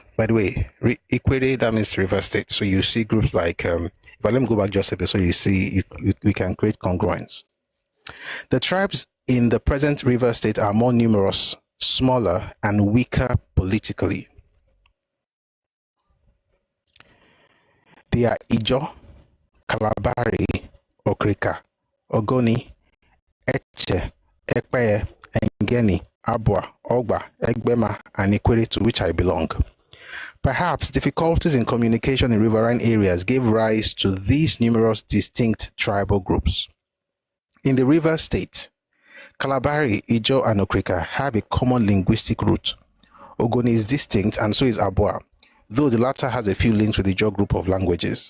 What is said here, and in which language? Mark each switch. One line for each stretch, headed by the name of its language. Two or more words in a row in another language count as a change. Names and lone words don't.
English: By the way, Ikwere, that means river state. So you see groups like, but let me go back just a bit so you see, we can create congruence. The tribes in the present river state are more numerous, smaller, and weaker politically. They are Ijo, Kalabari, Okrika, Ogoni, Eche, Ekpeye, Engeni, Abwa, Ogba, Egbema, and Ikwere, to which I belong. Perhaps difficulties in communication in riverine areas gave rise to these numerous distinct tribal groups. In the river state, Kalabari, Ijo, and Okrika have a common linguistic root. Ogoni is distinct, and so is Abwa, though the latter has a few links with the Ijo group of languages.